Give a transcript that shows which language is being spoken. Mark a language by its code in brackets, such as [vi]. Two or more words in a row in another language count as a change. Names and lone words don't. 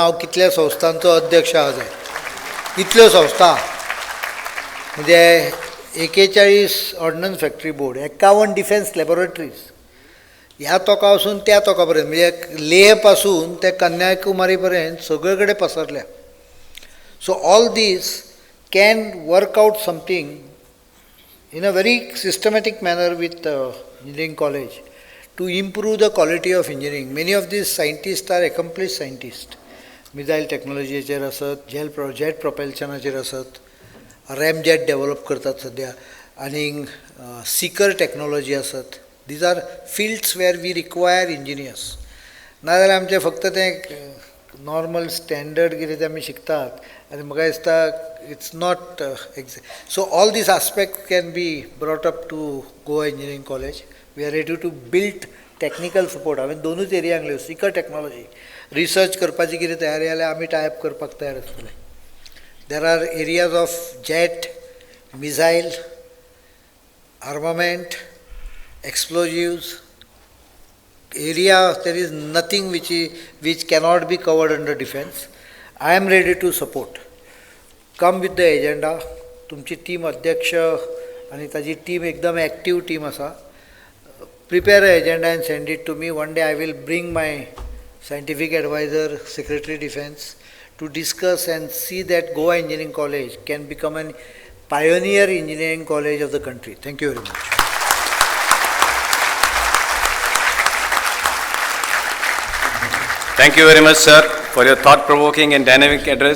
[kok] हांव कितल्या संस्थांचो अध्यक्ष आहा जाय. इतल्यो संस्था म्हणजे 41 ऑर्डनन्स फॅक्टरी बोर्ड, 51 डिफेन्स लॅबॉरेटरीज, ह्या तोका वसून त्या तोका पर्यंत, म्हणजे लेह पासून ते कन्याकुमारी पर्यंत सगळे कडेन पसरल्या. [en] So all this can work out something in a very systematic manner with engineering college to improve the quality of engineering. Many of these scientists are accomplished scientists. Missile technology [kok] चेर आसत, [en] jet propulsion [kok] चेर आसत, [en] ramjet develop [kok] करतात सद्या, आनी [en] seeker technology [kok] आसत. [en] These are fields where we require engineers. [kok] नाजाल्यार आमचे फक्त तें [en] normal standard [kok] कितें तें आमी शिकतात आनी म्हाका दिसता [en] It's not so all this aspect can be brought up to Goa Engineering College. We are ready to build technical support. [kok] हांवें दोनूच एरियांक लियो, [en] seeker technology, [kok] रिसर्च करपाची कितें तयारी जाल्यार आमी टायप करपाक तयार आसतले. [en] There are areas of jet, missile, armament, explosives. area there is nothing which cannot be covered under defense. I am ready to support. Come with the agenda. [kok] तुमची टीम अध्यक्ष आणि ताजी टीम एकदम एक्टिव टीम आसा. [en] Prepare an agenda and send it to me. One day I will bring my scientific advisor, Secretary Defense, to discuss and see that Goa Engineering College can become a pioneer engineering college of the country. Thank you very much. Thank you very much, sir, for your thought-provoking and dynamic address.